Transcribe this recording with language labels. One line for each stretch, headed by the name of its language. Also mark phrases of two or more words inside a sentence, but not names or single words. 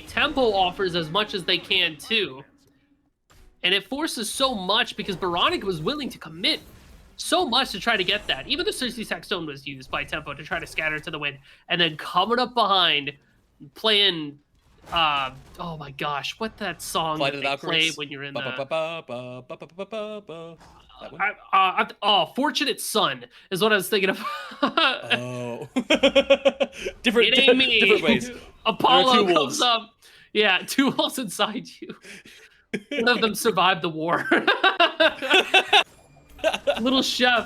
English: Tempo offers as much as they can too. And it forces so much because Baronic was willing to commit so much to try to get that. Even the Cersei Sack Stone was used by Tempo to try to scatter to the wind. And then coming up behind, playing Oh my gosh, what that song Flight that of the they play Valkyries. when you're in Ba, ba, the... ba, ba, ba, ba, ba, ba, ba, ba. That one? Fortunate Son is what I was thinking of. Oh. different, It ain't me. different ways. There are Apollo two comes wolves. up. Yeah, two wolves inside you. One of them survived the war. Little Chef.